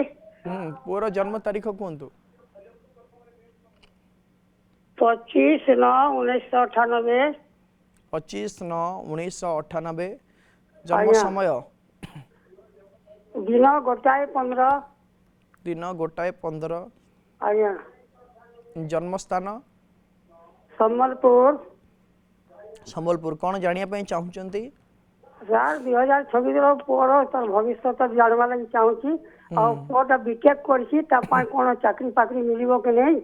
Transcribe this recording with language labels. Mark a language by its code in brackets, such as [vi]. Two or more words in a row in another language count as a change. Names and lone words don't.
[or] ପୂରା ଜନ୍ମ ତାରିଖ କହତୁ। 25/9/1998 25/9/1998 ଜନ୍ମ ସମୟ दिन 1:15 दिन 1:15 ଆଜ୍ଞା ଜନ୍ମସ୍ଥାନ ସମ୍ବଲପୁର ସମ୍ବଲପୁର। କ'ଣ ଜାଣିବା ପାଇଁ ଚାହୁଁଛନ୍ତି? ସାର୍ 2026 ପୁଅର ତାର ଭବିଷ୍ୟତ ଜାଣିବା ଲାଗି ଚାହୁଁଛି ଆଉ ପୁଅଟା ବିଟେକ୍ କରିଛି ତା ପାଇଁ କ'ଣ ଚାକିରି ଫାକିରି ମିଳିବ କି ନାହିଁ?